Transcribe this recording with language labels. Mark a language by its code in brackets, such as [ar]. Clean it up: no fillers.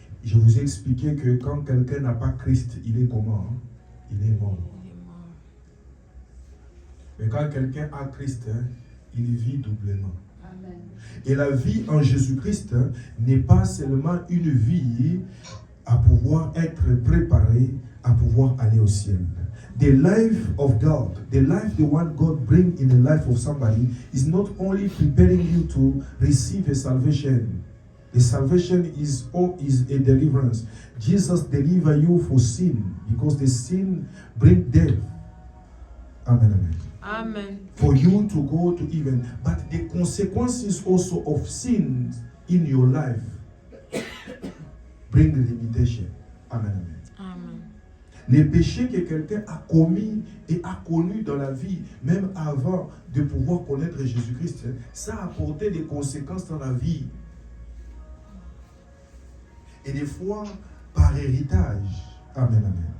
[fr] Je vous ai expliqué que quand quelqu'un n'a pas Christ, il est comment? Il est mort. Mais quand quelqu'un a Christ, il vit doublement. Amen. Et la vie en Jésus-Christ n'est pas seulement une vie à pouvoir être préparée, à pouvoir aller au ciel. [en] The life of God, the life the one God brings in the life of somebody is not only preparing you to receive a salvation. The salvation is a deliverance. Jesus deliver you for sin because the sin bring death. Amen, amen. Amen. For you to go to heaven. But the consequences also of sins in your life bring limitation. Amen, amen. Amen. [fr] Les péchés que quelqu'un a commis et a connus dans la vie, même avant de pouvoir connaître Jésus-Christ, ça a apporté des conséquences dans la vie. Et des fois, par héritage. Amen, amen.